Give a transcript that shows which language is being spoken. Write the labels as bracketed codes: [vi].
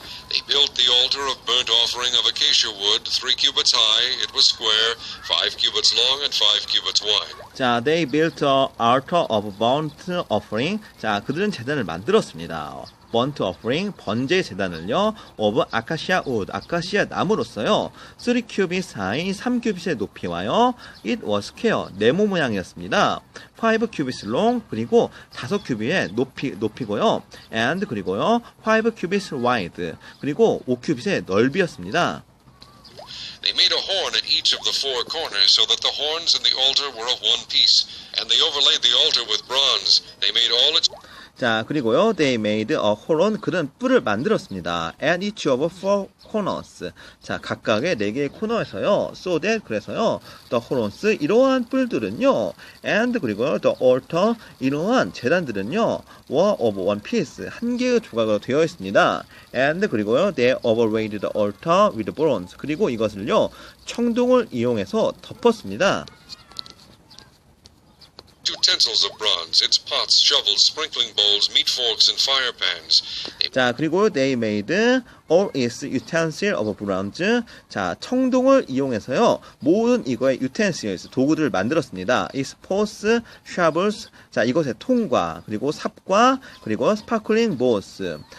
[en] They built the altar of burnt offering of acacia wood, 3 cubits high, it was square, 5 cubits long and 5 cubits wide. 자, they built an altar of burnt offering. [ko] 자, 그들은 제단을 만들었습니다. [en] burnt offering, [ko] 번제 제단을요, [en] of acacia wood, [ko] 아카시아 나무로써요, [en] 3 cubits high, [ko] 3큐빗의 높이와요, [en] it was square, [ko] 네모 모양이었습니다. [en] 5 cubits long, [ko] 그리고 5큐빗의 높이고요, [en] and 그리고요, 5 cubits wide, [ko] 그리고 5큐빗의 넓이였습니다. [en] They made a horn at each of the 4 corners so that the horns and the altar were of one piece, and they overlaid the altar with bronze. They made all its... [ko] 자, 그리고요, [en] they made a horn, [ko] 그는 뿔을 만들었습니다. [en] at each of 4 corners. [ko] 자, 각각의 4개의 코너에서요, [en] so that, [ko] 그래서요, [en] the horns, [ko] 이러한 뿔들은요, and 그리고요, [en] the altar, [ko] 이러한 제단들은요, [en] were of one piece, [ko] 한 개의 조각으로 되어 있습니다. [en] and 그리고요, they overlaid the altar with bronze. [ko] 그리고 이것을요, 청동을 이용해서 덮었습니다. [en] utensils of bronze, its pots, shovels, sprinkling bowls, meat forks, and fire pans. 자, 그리고 they made all its utensil of bronze. [ko] 자, 청동을 이용해서요, 모든 이거의 utensils, 도구들을 만들었습니다. [en] its pots, shovels, [ko] 자, 이것의 통과, 그리고 삽과, 그리고 [en] sparkling bowls.